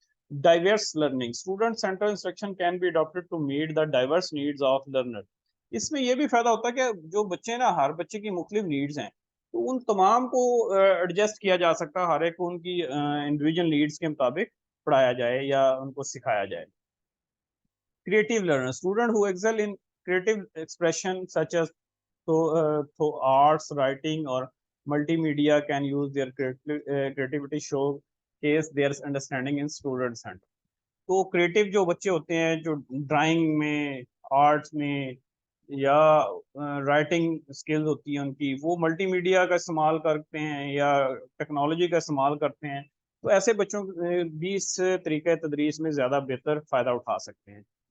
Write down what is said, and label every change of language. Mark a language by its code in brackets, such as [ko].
[en] Diverse learning, student central instruction can be adapted to meet the diverse needs of learner. [ur] اس میں یہ بھی فائدہ ہوتا ہے کہ جو بچے نا, ہر بچے کی مختلف نیڈز ہیں, تو ان تمام کو ایڈجسٹ کیا جا سکتا ہے, ہر ایک کو ان کی انڈیویجول نیڈز کے مطابق پڑھایا جائے یا ان کو سکھایا جائے. [en] Creative learner, student who excel in creative expression such as through arts, writing or multimedia can use their creativity showcase their understanding in student center. [ur] تو کریٹو جو بچے ہوتے ہیں جو ڈرائنگ میں, آرٹس میں یا رائٹنگ اسکلز ہوتی ہیں ان کی, وہ ملٹی میڈیا کا استعمال کرتے ہیں یا ٹیکنالوجی کا استعمال کرتے ہیں, تو ایسے بچوں بھی اس طریقہ تدریس میں زیادہ بہتر فائدہ اٹھا سکتے ہیں.